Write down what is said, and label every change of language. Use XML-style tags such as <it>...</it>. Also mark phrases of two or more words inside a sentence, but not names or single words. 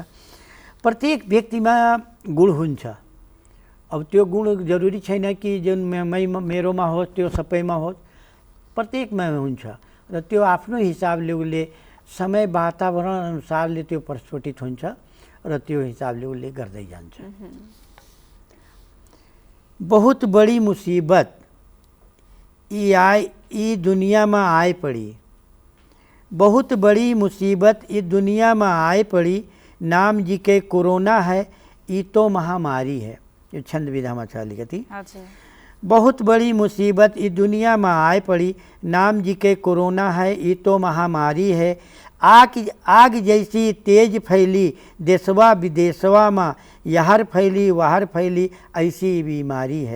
<ne>प्रत्येक व्यक्तिमा गुण हुन्छ। अब त्यो गुण जरुरी छैन कि जुन मेरोमा होस् त्यो सबैमा होस्, प्रत्येकमा हुन्छ र त्यो आफ्नो हिसाबले उसले समय वातावरण अनुसारले त्यो प्रस्फुटित हुन्छ र त्यो हिसाबले उसले गर्दै जान्छ।</ne> <bho>बहुत बड़ी मुसीबत ई दुनियामा आइ पड़ी, बहुत बड़ी मुसीबत ई दुनियामा आइ पड़ी, नाम जी के कोरोना है, ई तो महामारी है।</bho> <ne>ये छंद विधामा छ अलिकति।</ne> <bho>बहुत बड़ी मुसीबत ई दुनिया में आए पड़ी, नाम जी के कोरोना है, ये तो महामारी है। आग जैसी तेज फैली देशवा विदेशवा में, यहर फैली वहर फैली ऐसी बीमारी है।</bho>